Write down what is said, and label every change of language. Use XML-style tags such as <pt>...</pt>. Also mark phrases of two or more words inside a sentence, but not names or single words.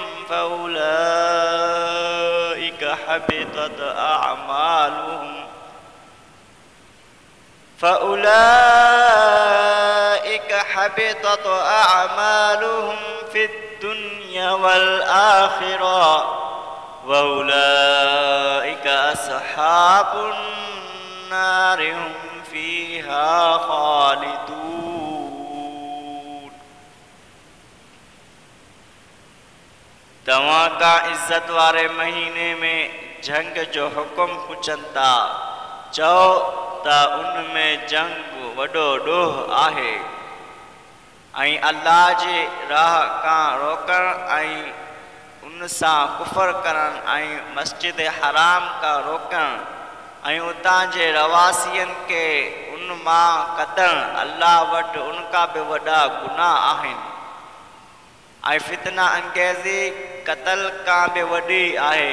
<ar>فأولئك حبطت أعمالهم في الدنيا والآخرة وأولئك أصحاب النار هم فيها خالدون।</ar> <sd>तव्हां का इज़्ज़त वारे महीने में जंग जो हुक्म पुछनि था चओ त उन में जंग वॾो ॾोह आहे ऐं अल्लाह जे राह खां रोकण ऐं उन सां कुफर करण ऐं मस्जिद हराम खां रोकण ऐं उतां जे रवासियनि खे उन मां कढणु अल्लाह वटि उन खां बि वॾा गुनाह आहिनि ऐं फितना अंगेज़ी क़तल खां बि वॾी आहे।</sd>